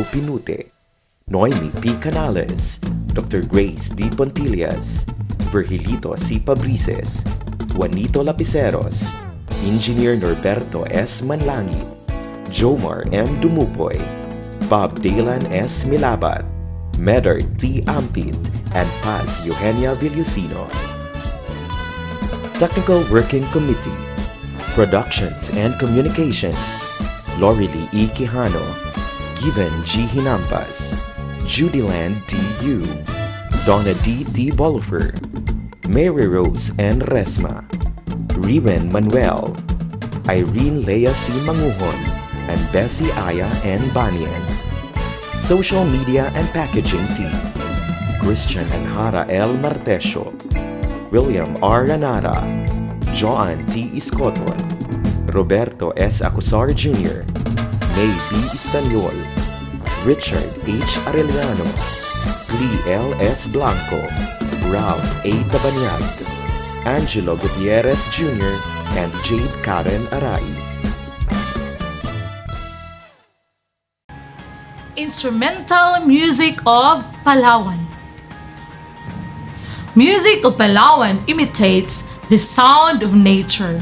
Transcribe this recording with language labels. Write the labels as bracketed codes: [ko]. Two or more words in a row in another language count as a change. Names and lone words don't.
[en] Pinute, Noemi P. Canales, Dr. Grace D. Pontillas, Virgilito C. Pabrices, Juanito Lapiceros, Engineer Norberto S. Manlangi, Jomar M. Dumupoy, Bob Dalan S. Milabat, Medard T. Ampit, and Paz Eugenia Villusino. Technical Working Committee, Productions and Communications, Lorely E. Quijano, Given G. Hinampas, Judyland D. Yu, Donna D. T. Bolifer, Mary Rose N. Resma, Riven Manuel, Irene Lea C. Manguhon, and Bessie Aya N. Banias. Social Media and Packaging Team, Christian and Hara L. Martesio, William R. Ranara, Joan T. Iscoton, Roberto S. Acusar Jr., May B. Istanyol, Richard H. Arellano, Lee L. S. Blanco, Ralph A. Tabanyag, Angelo Gutierrez Jr., and Jade Karen Araiz. Instrumental Music of Palawan. Music of Palawan imitates the sound of nature.